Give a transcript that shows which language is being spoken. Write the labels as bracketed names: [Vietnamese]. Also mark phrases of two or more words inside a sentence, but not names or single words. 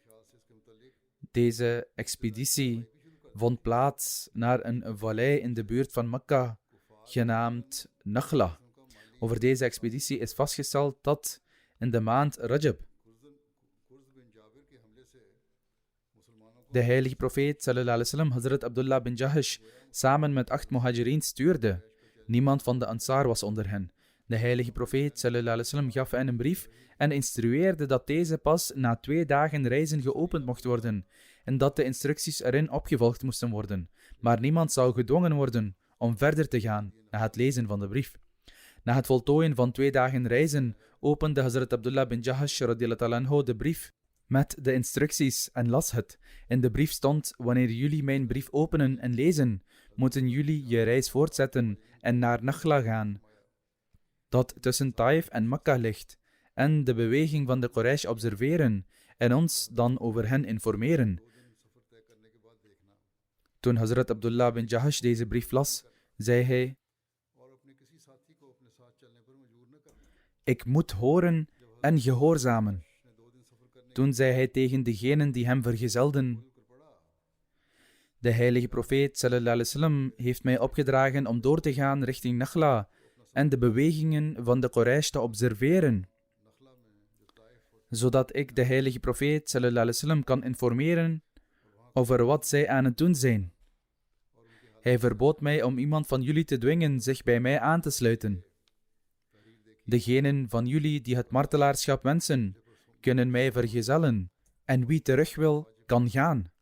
[Dutch] Deze expeditie vond plaats naar een vallei in de buurt van Mekka, genaamd Nakhla. Over deze expeditie is vastgesteld dat in de maand Rajab de heilige profeet [Arabic] صلى الله عليه وسلم [Dutch] Hazrat Abdullah bin Jahash samen met 8 muhajirin stuurde. Niemand van de Ansar was onder hen. De heilige profeet [Arabic] صلى الله عليه وسلم [Dutch] gaf hen een brief en instrueerde dat deze pas na 2 dagen reizen geopend mocht worden en dat de instructies erin opgevolgd moesten worden. Maar niemand zou gedwongen worden om verder te gaan na het lezen van de brief. Na het voltooien van 2 dagen reizen opende Hazrat Abdullah bin Jahash [Arabic] رضي الله تعالى عنه [Dutch] de brief met de instructies en las het. In de brief stond: wanneer jullie mijn brief openen en lezen, moeten jullie je reis voortzetten en naar Nakhla gaan, dat tussen Taif en Mekka ligt, en de beweging van de Quraysh observeren en ons dan over hen informeren. Toen Hazrat Abdullah bin Jahash deze brief las, zei hij: ik moet horen en gehoorzamen. Toen zei hij tegen degenen die hem vergezelden: de heilige profeet [Arabic] صلى الله عليه وسلم [Dutch] heeft mij opgedragen om door te gaan richting Nakhla en de bewegingen van de Quraysh te observeren, zodat ik de heilige profeet [Arabic] صلى الله عليه وسلم [Dutch] kan informeren over wat zij aan het doen zijn. Hij verbood mij om iemand van jullie te dwingen zich bij mij aan te sluiten. Degenen van jullie die het martelaarschap wensen, kunnen mij vergezellen, en wie terug wil, kan gaan.